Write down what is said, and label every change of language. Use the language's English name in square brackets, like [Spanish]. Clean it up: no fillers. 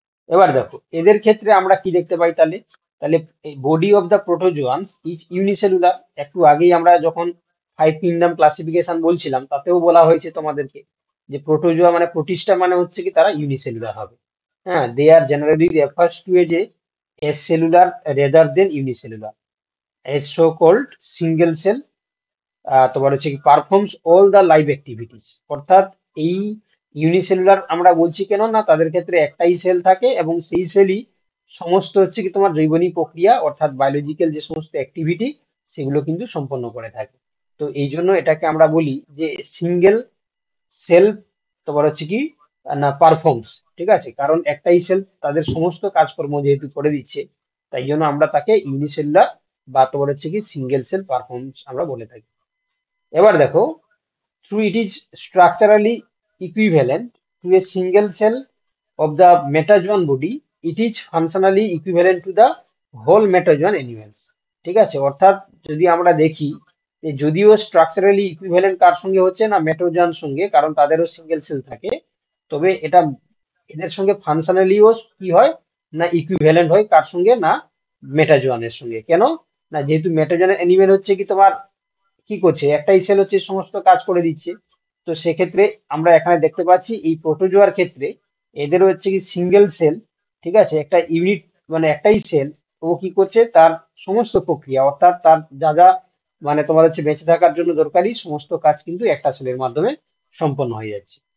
[Bangla] এবার দেখো এদের ক্ষেত্রে আমরা কি দেখতে পাই তাহলে, তাহলে [English] Body of the protozoans is unicellular. [Bangla] একটু আগেই আমরা যখন 5 কিংডম ক্লাসিফিকেশন বলছিলাম তাতেও বলা হয়েছে তোমাদেরকে যে প্রোটোজোয়া মানে প্রোটিস্টা মানে হচ্ছে কি তারা ইউনিসেলুলার হবে। হ্যাঁ, [English] they are generally refers to a [Bangla] যে [English] acellular rather than unicellular, as so called single cell [Bangla] তোমার হচ্ছে কি [English] Performs all the live activities. [Bangla] অর্থাৎ এই ইউনিসেলুলার আমরা বলছি কেন না, তাদের ক্ষেত্রে একটাই সেল থাকে এবং সেই সেলই সমস্ত হচ্ছে কি তোমার জৈবনিক প্রক্রিয়া অর্থাৎ বায়োলজিক্যাল যে সমস্ত অ্যাক্টিভিটি সেগুলো কিন্তু সম্পন্ন করে থাকে। তো এই জন্য এটাকে আমরা বলি যে সিঙ্গেল সেল তোমার হচ্ছে কি না পারফর্মস, ঠিক আছে, কারণ একটাই সেল তাদের সমস্ত কাজকর্ম যেহেতু করে দিচ্ছে, তাই জন্য আমরা তাকে ইউনিসেলুলার বা তোমার হচ্ছে কি সিঙ্গেল সেল পারফর্মস আমরা বলে থাকি। এবার দেখো, [English] through it is structurally equivalent to a single cell of the metazoan body, it is functionally equivalent to the whole metazoan animals। [Bangla] ঠিক আছে, অর্থাৎ যদি আমরা দেখি যে যদিও স্ট্রাকচারালি ইকুইভ্যালেন্ট কার সঙ্গে হচ্ছে না, মেটোজোয়ান সঙ্গে, কারণ তাদেরও সিঙ্গেল সেল থাকে, তবে এটা এদের সঙ্গে ফাংশনালিও কি হয় না ইকুইভ্যালেন্ট হয় কার সঙ্গে না, মেটাজোয়ানের সঙ্গে। কেন না, যেহেতু মেটাজোয়ান অ্যানিমেল হচ্ছে কি তোমার কি করছে, একটাই সেল হচ্ছে সমস্ত কাজ করে দিচ্ছে, তো সেক্ষেত্রে আমরা এখানে দেখতে পাচ্ছি এই প্রোটোজোয়ার ক্ষেত্রে এদের হচ্ছে কি সিঙ্গেল সেল, ঠিক আছে, একটা ইউনিট মানে একটাই সেল, ও কি করছে তার সমস্ত প্রক্রিয়া অর্থাৎ তার যা যা মানে তোমার হচ্ছে বেঁচে থাকার জন্য দরকারি সমস্ত কাজ কিন্তু একটা সেলের মাধ্যমে সম্পন্ন হয়ে যাচ্ছে।